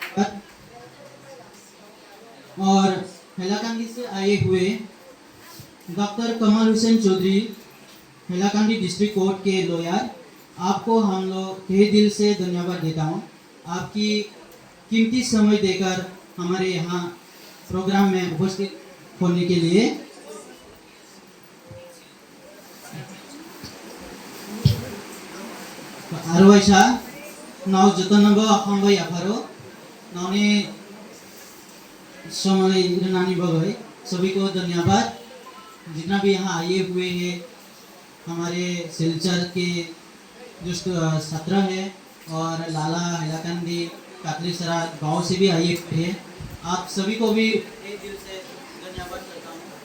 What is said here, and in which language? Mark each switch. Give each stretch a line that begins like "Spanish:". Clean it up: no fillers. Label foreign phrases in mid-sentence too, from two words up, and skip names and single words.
Hindi: और हैलाकांडी से आए हुए डॉक्टर कमल हुसैन चौधरी हैलाकांडी डिस्ट्रिक्ट कोर्ट के लॉयर आपको हम लोग तहे दिल से धन्यवाद देता हूँ आपकी कीमती समय देकर हमारे यहाँ प्रोग्राम में उपस्थित होने के लिए
Kok Borok: आरवाइसा नाव जतनबो हामबाय आफारो नावनि समय रनानी बगै
Hindi: सभी को धन्यवाद जितना भी यहाँ आए हुए हैं हमारे सिलचर के जो छात्र है और लाला हैलाकांडी कातलीसरा गांव से भी आए हुए हैं आप सभी को भी एक दिल से धन्यवाद करता हूँ